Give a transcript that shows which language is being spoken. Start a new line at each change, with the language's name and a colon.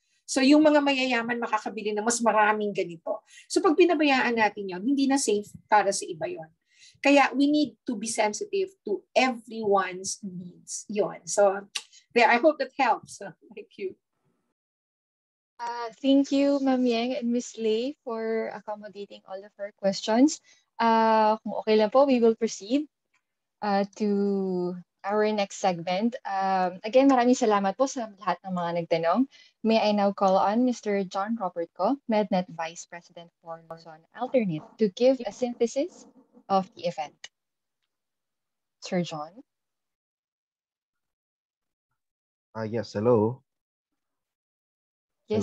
Filipino: So yung mga mayayaman makakabili ng mas maraming ganito. So pag pinabayaan natin yon, hindi na safe para sa iba yon.
English: Kaya we need to be sensitive to everyone's needs. Yon. So there, I hope that helps. Thank you. Thank you, Ma'am Yang and Miss Lei, for accommodating all of our questions.
Filipino: Kung okay lang po,
English: we will proceed to our next segment.
Filipino: Again, maraming salamat po sa lahat ng mga nagtanong.
English: May I now call on Mr. John Robert Ko, MedNet Vice President for Luzon Alternate, to give a synthesis of the event. Sir John? Yes, hello. Yes,